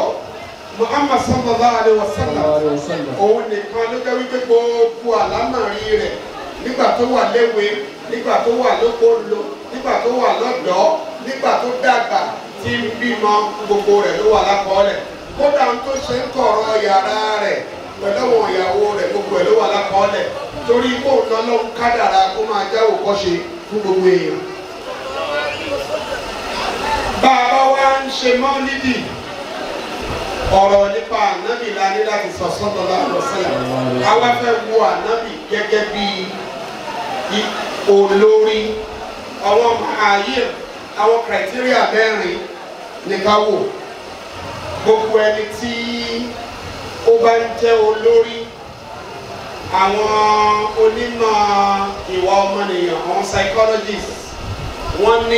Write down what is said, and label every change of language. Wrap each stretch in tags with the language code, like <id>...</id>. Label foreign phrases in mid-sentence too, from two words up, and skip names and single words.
<yo>Muhammad</yo> <ar>صلى الله عليه وسلم</ar> <yo>òun nìkan ló jẹ́ wípé gbogbo àlámọ̀rí rẹ̀ nígbà tó wà léwe, nígbà tó wà lọ́pọ̀ ńlò, nígbà tó wà lọ́dọ̀, nígbà tó dàgbà, tí ń bímọ gbogbo rẹ̀ ló wà lákọọ́lẹ̀ kódà ń tó ṣe ń kọ̀rọ̀ yàrá rẹ̀ pẹ̀lú àwọn ìyàwó rẹ̀ gbogbo ẹ̀ ló wà lákọọ́lẹ̀ torí kó lọ́lọ́run kádàrá kó máa jáwò kọ́ṣe fún gbogbo èèyàn. bàbá wa ń ṣe mọ́lídì ọ̀rọ̀ nípa ànábì la ní láti sọ</yo> <ar>صلى الله عليه وسلم</ar> <yo>àwa fẹ́ wo ànábì gẹ́gẹ́ bí olórí àwọn ààyè àwọn criteria mẹ́rin ní ká wò gbogbo ẹni tí ó bá ń jẹ́ olórí àwọn onímọ̀ ìwà ọmọnìyàn àwọn psychologists wọ́n ní</yo>